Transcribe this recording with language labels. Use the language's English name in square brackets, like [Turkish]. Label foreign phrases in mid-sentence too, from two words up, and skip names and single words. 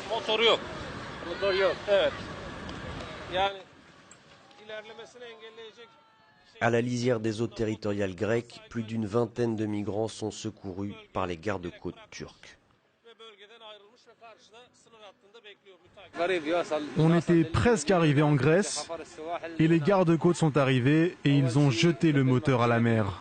[Turkish] motoru yok. Motor yok. Evet. Yani ilerlemesini engelleyecek. [French] À la lisière des eaux territoriales grecques, plus d'une vingtaine de migrants sont secourus par les gardes-côtes turcs. On était presque arrivé en Grèce et les gardes-côtes sont arrivés et ils ont jeté le moteur à la mer.